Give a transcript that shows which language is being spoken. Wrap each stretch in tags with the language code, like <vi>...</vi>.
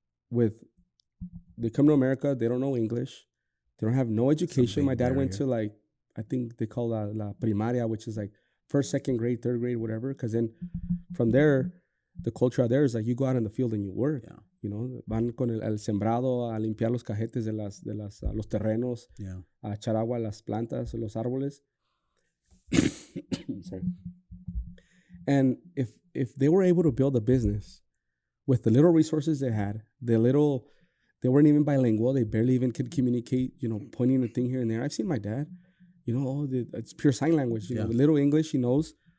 <en>They come to America, they don't know English, they don't have no education. My dad went to like, I think they call</en> <es>la primaria,</es> <en>which is like first, second grade, third grade, whatever. Because then from there, the culture out there is like you go out in the field and you work. Yeah.</en> <es>You know, van con el sembrado a limpiar los cajetes de los terrenos, a echar agua a las plantas, a los árboles.</es> <en>Sorry. And if they were able to build a business with the little resources they had, they weren't even bilingual. They barely even could communicate, you know, pointing a thing here and there. I've seen my dad, you know, it's pure sign language, you know, the little English he knows.</en>